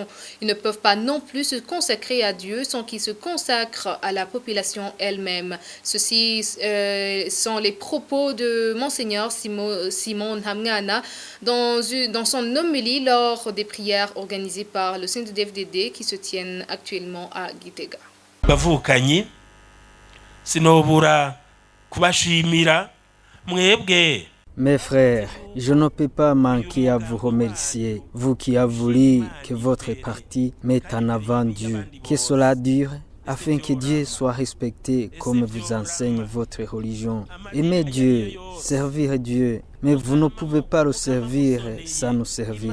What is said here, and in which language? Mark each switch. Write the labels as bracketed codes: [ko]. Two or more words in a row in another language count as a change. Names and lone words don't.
[fr] Ils ne peuvent pas non plus se consacrer à Dieu sans qu'ils se consacrent à la population elle-même. Ceci sont les propos de Monseigneur Simon Hamngana dans son homélie lors des prières organisées par le CNDD-FDD qui se tiennent actuellement à Gitega. [rn] sinobura kubashimira mwebwe [fr] Mes frères, je ne peux pas manquer à vous remercier, vous qui avez voulu que votre parti mette en avant Dieu. Que cela dure, afin que Dieu soit respecté comme vous enseigne votre religion. Aimez Dieu, servir Dieu, mais vous ne pouvez pas le servir sans nous servir.